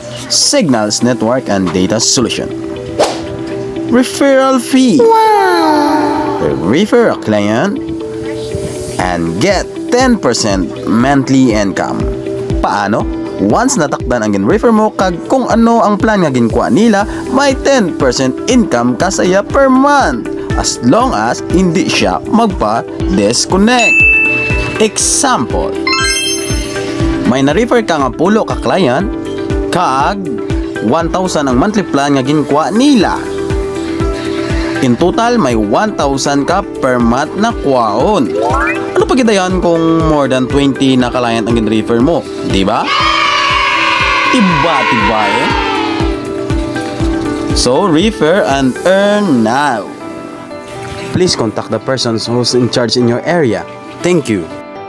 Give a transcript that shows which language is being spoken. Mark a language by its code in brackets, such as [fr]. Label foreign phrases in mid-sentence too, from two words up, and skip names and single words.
[en] Signals Network and Data Solution. Referral fee. Refer a client and get 10% monthly income. [hil] Paano? Once natakdan ang gin-refer mo kag kung ano ang plan nga ginkuha nila, may 10% income kasaya [en] per month as long as [tl] hindi siya magpa-disconnect. [hil] Example, may na-refer ka nga pulo ka client kag 1,000 ang [en] monthly plan [hil] nga ginkuha nila. [en] In total, [hil] may 1,000 ka [en] per month [hil] na kwaon. Ano pa gidayan kung [en] more than [hil] 20 na client ang gin-refer mo? Diba? Tiba eh. [en] So, refer and earn now. Please contact the persons who's in charge in your area. Thank you.